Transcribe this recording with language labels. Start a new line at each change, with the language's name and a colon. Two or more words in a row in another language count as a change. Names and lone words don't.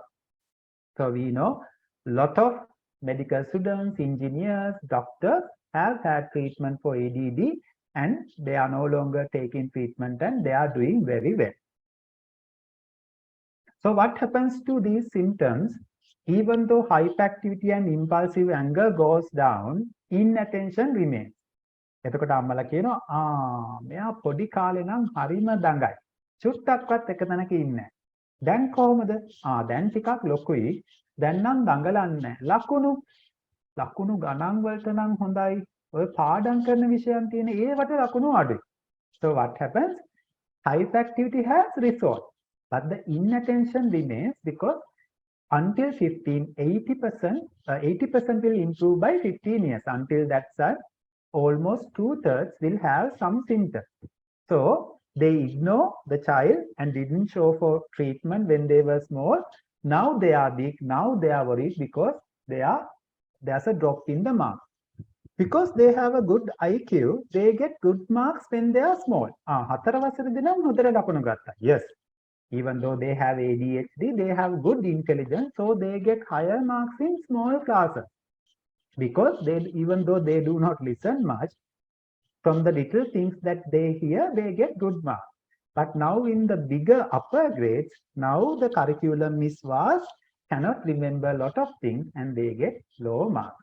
English: So we know a lot of medical students, engineers, doctors have had treatment for ADD and they are no longer taking treatment and they are doing very well. So what happens to these symptoms? Even though hyperactivity and impulsive anger goes down, inattention remains.
Sinhala: එතකොට අම්මලා කියනවා මෙයා පොඩි කාලේ නම් හරිම දඟයි. චුට්ටක්වත් එක තැනක ඉන්නේ නැහැ. දැන් කොහමද? දැන් ටිකක් ලොකුයි. දැන් නම් දඟලන්නේ නැහැ. ලකුණු ගණන් වලට නම් හොඳයි. ඔය පාඩම් කරන විෂයන් තියෙන ඒවට ලකුණු අඩුයි.
English: So what happens? Hyperactivity has resolved, but the inattention remains because until 15, 80% will improve by 15 years. Until that time, almost 2/3 will have some symptoms. So they ignore the child and didn't show for treatment when they were small. Now they are big. Now they are worried because there's a drop in the marks. Because they have a good IQ, they get good marks when they are small.
Sinhala: 4 වසරේදී නම් හොඳට ලකුණු ගත්තා.
English: Yes. Even though they have ADHD, they have good intelligence, so they get higher marks in small classes. Because even though they do not listen much, from the little things that they hear, they get good marks. But now in the bigger upper grades, now the curriculum is vast, cannot remember a lot of things, and they get low marks.